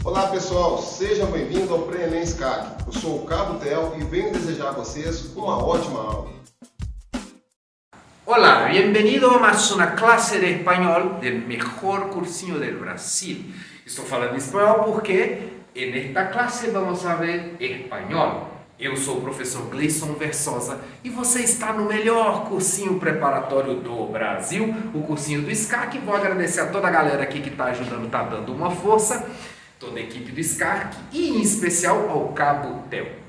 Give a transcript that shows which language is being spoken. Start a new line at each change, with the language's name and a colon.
Portuguese: pessoal, sejam bem-vindos ao Pré-ENEM SCAC. Eu sou o Cabo Tel e venho desejar a vocês uma ótima aula.
Spanish: Hola, bienvenido a más una clase de español del mejor cursinho del Brasil.
Portuguese: Estou falando espanhol porque nesta classe
Spanish: vamos a ver espanhol.
Portuguese: Eu sou o professor Gleison Versosa e você está no melhor cursinho preparatório do Brasil, o cursinho do SCAC. Vou agradecer a toda a galera aqui que está ajudando, está dando uma força, toda a equipe do SCAC e em especial ao Cabo Tel.